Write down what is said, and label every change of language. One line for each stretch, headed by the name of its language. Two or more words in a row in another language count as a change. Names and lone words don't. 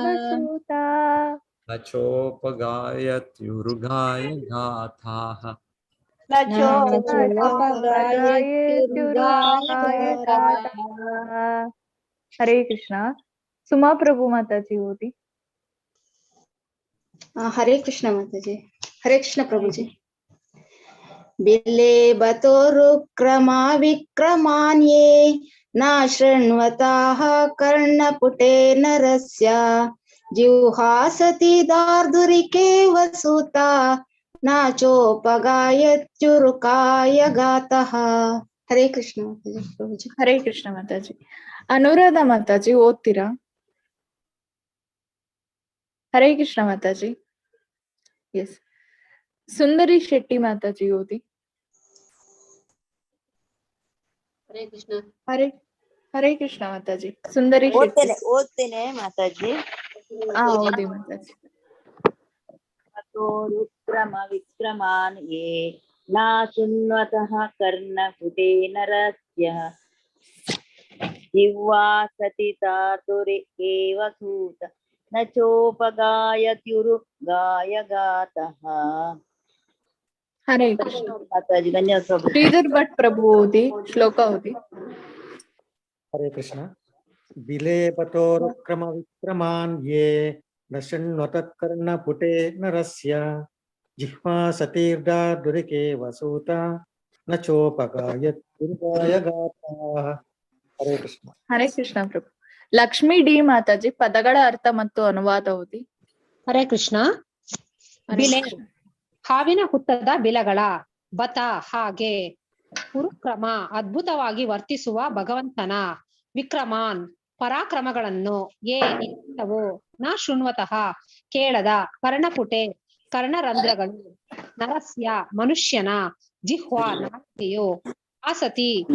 Sanskrit: ಸೂತ ನ ಚೋಪಗಾಯತ್ಯುರ್ಗಾಯ ಘಾತಾಃ ನ ಚೋಪಗಾಯತ್ಯುರ್ಗಾಯ ಘಾತಃ.
Kannada: ಹರೇ ಕೃಷ್ಣ. ಸುಮಾ ಪ್ರಭು ಮಾತಾಜಿ ಓದಿ.
Hindi: हरे कृष्ण माता जी. हरे कृष्ण प्रभु जी.
Sanskrit: बिले बतोरुक्रमा विक्रमान्ये न शृण्वताः कर्णपुटे नरस्य जिह्वासति दार्दुरिकेव सूता न चोपगायत्युरुकाय गातः.
Hindi: हरे कृष्ण माता जी. प्रभु जी.
Kannada: ಹರೇ ಕೃಷ್ಣ ಮಾತಾಜಿ. ಅನುರಾಧ ಮಾತಾಜಿ ಓದ್ತೀರಾ? ಹರೇ ಕೃಷ್ಣ ಮಾತಾಜಿ. ಎಸ್. ಸುಂದರಿ ಶೆಟ್ಟಿ ಮಾತಾಜಿ ಓದಿ.
Hindi: हरे कृष्ण.
Kannada: ಹರೇ ಕೃಷ್ಣ ಮಾತಾಜಿ. ಸುಂದರಿ ಶೆಟ್ಟಿ ಓದ್ತೇನೆ ಮಾತಾಜಿ. ಓದಿ ಮಾತಾಜಿ.
Sanskrit: ಬತೋರುಕ್ರಮ ವಿಕ್ರಮಾನ್ ಯೇ ನಾ ಶೃಣ್ವತಃ ಕರ್ಣಪುಟೇ ನರಸ್ಯ ಜಿಹ್ವಾಸತಿ ದಾರ್ದುರಿಕೇವ ಸೂತ ನ ಚೋಪಗಾಯತ್ಯುರ್ಗಾಯ ಘಾತಃ.
Kannada: ಹರೇ ಕೃಷ್ಣ ಮಾತಾಜಿ. ಧನ್ಯವಾದ ಪ್ರಭು. ಶ್ರೀಧರ್ ಭಟ್ ಪ್ರಭು ಓದಿ. ಶ್ಲೋಕ ಓದಿ.
Hindi: हरे कृष्ण.
Sanskrit: बिले बतोरुक्रम विक्रमान्ये न शृण्वतः कर्णपुटे नरस्य जिह्वासतीर्धा दुरिकेव सूता न चोपगायत्युर्गाय गाताः.
Hindi: हरे कृष्ण.
Kannada: ಹರೇ ಕೃಷ್ಣ ಪ್ರಭು. ಲಕ್ಷ್ಮೀ ಡಿ ಮಾತಾಜಿ ಪದಗಳ ಅರ್ಥ ಮತ್ತು ಅನುವಾದ ಓದಿ. ಹರೇ ಕೃಷ್ಣ. ಬಿಲೆ ಹಾವಿನ ಹುತ್ತದ ಬಿಲಗಳ ಬತ ಹಾಗೆ ಉರುಕ್ರಮ ಅದ್ಭುತವಾಗಿ ವರ್ತಿಸುವ ಭಗವಂತನ ವಿಕ್ರಮಾನ್ ಪರಾಕ್ರಮಗಳನ್ನು ಯೇ ಇಲ್ಲವೋ
Sanskrit: ನ ಶೃಣ್ವತಃ
Kannada: ಕೇಳದ ಕರ್ಣಪುಟೆ ಕರ್ಣರಂಧ್ರಗಳು ನರಸ್ಯ ಮನುಷ್ಯನ ಜಿಹ್ವಾ ನಾಲಿಗೆಯು ಆಸತಿ